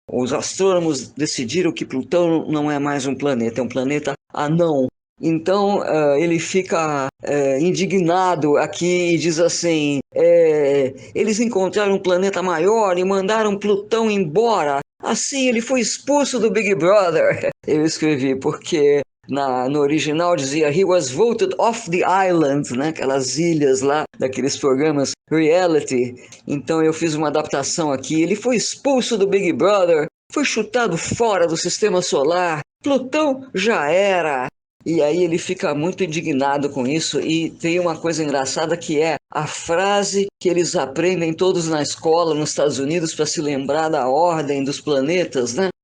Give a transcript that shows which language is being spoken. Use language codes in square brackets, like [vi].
[pt] Os astrônomos decidiram que Plutão não é mais um planeta, é um planeta anão. Então ele fica indignado aqui e diz assim: eles encontraram um planeta maior e mandaram Plutão embora. Assim ele foi expulso do Big Brother. Eu escrevi porque no original dizia [en] He was voted off the island, [pt] né? Aquelas ilhas lá, daqueles programas reality. Então eu fiz uma adaptação aqui. Ele foi expulso do Big Brother, foi chutado fora do sistema solar. Plutão já era. E aí ele fica muito indignado com isso, e tem uma coisa engraçada que é a frase que eles aprendem todos na escola nos Estados Unidos para se lembrar da ordem dos planetas, né?